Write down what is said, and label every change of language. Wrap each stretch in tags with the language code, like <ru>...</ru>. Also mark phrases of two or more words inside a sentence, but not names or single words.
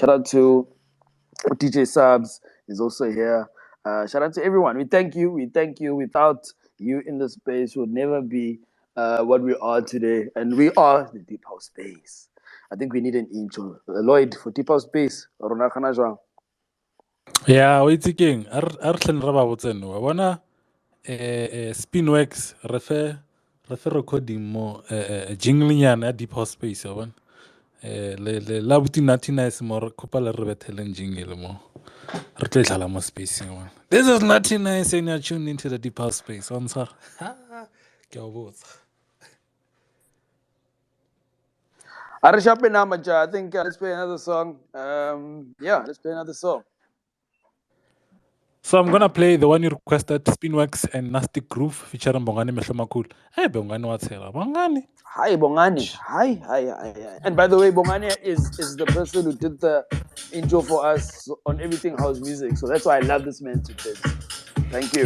<en>Shout out to DJ Subs is also here. Shout out to everyone. We thank you. We thank you. Without you in the space, we would never be what we are today. And we are the Deep House Space. I think we need an intro. Lloyd for Deep House Space.</en> <tn>Rona kana jwang? Yeah, o itse keng a re hleng re ba botseno wa bona Spinworx re fe recording mo jinglenyana ya deep house space wa bona le la buti nathi nice mo re kopa le re betheleng jingle mo re tlo dlala mo space one.</tn> <en>This is nathi nice and you're tuned into the deep house space on sir.</en> <tn>Ke a botsa. Arishape Namaja.</tn> <en>I think let's play another song. Let's play another song. So I'm gonna play the one you requested, Spinworx and Nasty Groove featuring Bongani Meshomakul. Hey, Bongani, what's here? Bongani. Hi, Bongani. Hi. And by the way, Bongani is the person who did the intro for us on everything house music. So that's why I love this man to bits. Thank you.</en>